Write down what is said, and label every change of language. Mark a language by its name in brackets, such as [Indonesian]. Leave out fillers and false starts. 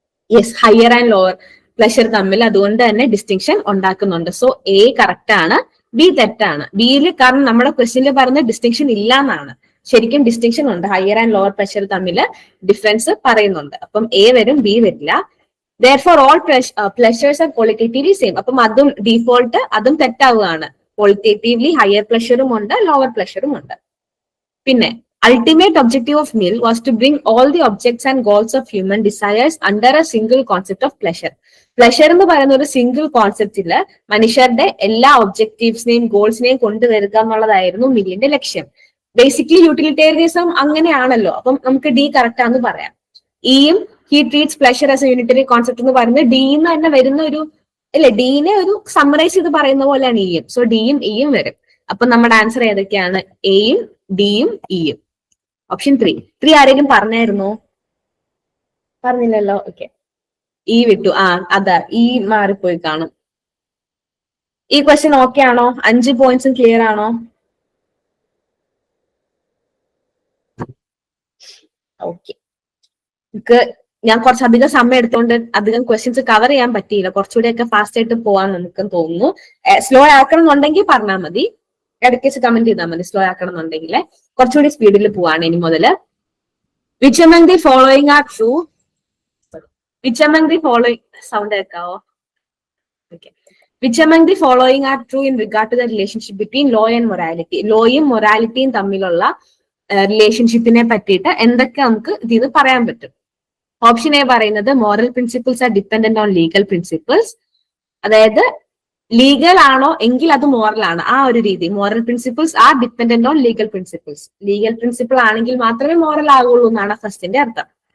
[Malayalam] Yes, higher and lower pleasure തമ്മിൽ അതുകൊണ്ട് തന്നെ ഡിസ്റ്റിങ്ഷൻ ഉണ്ടാക്കുന്നുണ്ട്. സോ എ കറക്റ്റ് ആണ്, ബി തെറ്റാണ്. ബിയിൽ കാരണം നമ്മുടെ ക്വസ്റ്റ്യനിൽ പറയുന്ന ഡിസ്റ്റിങ്ഷൻ ഇല്ല എന്നാണ്. ശരിക്കും ഡിസ്റ്റിങ്ഷൻ ഉണ്ട്, ഹയർ ആൻഡ് ലോവർ പ്രഷർ തമ്മിൽ ഡിഫറൻസ് പറയുന്നുണ്ട്. അപ്പം എ വരും, ബി വരില്ല. [English] therefore all pleasures are qualitatively same. [Malayalam] അപ്പം അതും ഡീഫോൾട്ട്, അതും തെറ്റാവുകയാണ്. ക്വാളിറ്റേറ്റീവ്ലി ഹയർ പ്ലഷറും ഉണ്ട്, ലോവർ പ്ലഷറും ഉണ്ട്. പിന്നെ [English] ultimate objective of Mill was to bring all the objects and goals of human desires under a single concept of pleasure. [Malayalam] Pleasure എന്ന് പറയുന്ന ഒരു single കോൺസെപ്റ്റില് മനുഷ്യരുടെ എല്ലാ ഒബ്ജക്റ്റീവ്സിനെയും ഗോൾസിനെയും കൊണ്ടുവരിക എന്നുള്ളതായിരുന്നു മില്ലിന്റെ ലക്ഷ്യം. ബേസിക്കലി യൂട്ടിലിറ്റേറിയനിസം അങ്ങനെയാണല്ലോ. അപ്പം നമുക്ക് ഡി കറക്റ്റ് ആണെന്ന് പറയാം. ഇയും [English] he treats pleasure as a unitary concept [Malayalam] എന്ന് പറയുന്നത് ഡിന്ന് തന്നെ വരുന്ന ഒരു, അല്ലെ, ഡീനെ ഒരു സമ്മറൈസ് ചെയ്ത് പറയുന്ന പോലെയാണ് ഇയും. സോ ഡിയും ഇയും വരും. അപ്പൊ നമ്മുടെ ആൻസർ ഏതൊക്കെയാണ്? എയും ഡിയും ഇയും. ഓപ്ഷൻ 3 ആരെങ്കിലും പറഞ്ഞായിരുന്നോ? പറഞ്ഞില്ലല്ലോ. ഓക്കെ, ഈ വിട്ടു. അതാ, ഈ മാറിപ്പോയി കാണും. ഈ ക്വസ്റ്റ്യൻ ഓക്കെ ആണോ? 5 പോയിന്റ്സും ക്ലിയർ ആണോ? ഓക്കെ, ഞാൻ കുറച്ചധികം സമയം എടുത്തുകൊണ്ട് അധികം ക്വസ്റ്റ്യൻസ് കവർ ചെയ്യാൻ പറ്റിയില്ല. കുറച്ചുകൂടെയൊക്കെ ഫാസ്റ്റ് ആയിട്ട് പോവാൻ നമുക്ക് തോന്നുന്നു. സ്ലോ ആക്കണം എന്നുണ്ടെങ്കിൽ പറഞ്ഞാൽ മതി, ഇടയ്ക്ക് വെച്ച് കമന്റ് ചെയ്താൽ മതി. സ്ലോ ആക്കണം എന്നുണ്ടെങ്കിൽ കുറച്ചുകൂടി സ്പീഡിൽ പോവാണ് ഇനി മുതല്. [English] Which among the following are true? Which among the following, [Malayalam] sound കേൾക്കാവോ? [English] Okay. Which among the following are true in regard to the relationship between law and morality? [Malayalam] ലോയും മൊറാലിറ്റിയും തമ്മിലുള്ള റിലേഷൻഷിപ്പിനെ പറ്റിയിട്ട് എന്തൊക്കെ നമുക്ക് ഇതിന് പറയാൻ പറ്റും? ഓപ്ഷൻ എ പറയുന്നത് [English] Moral principles are dependent on legal principles. [Malayalam] അതായത് ലീഗൽ ആണോ എങ്കിൽ അത് മോറൽ ആണ്, ആ ഒരു രീതി. [English] Moral principles are dependent on legal principles. [Malayalam] Legal principle ആണെങ്കിൽ മാത്രമേ മോറൽ ആകുള്ളൂ എന്നാണ് ഫസ്റ്റിന്റെ അർത്ഥം.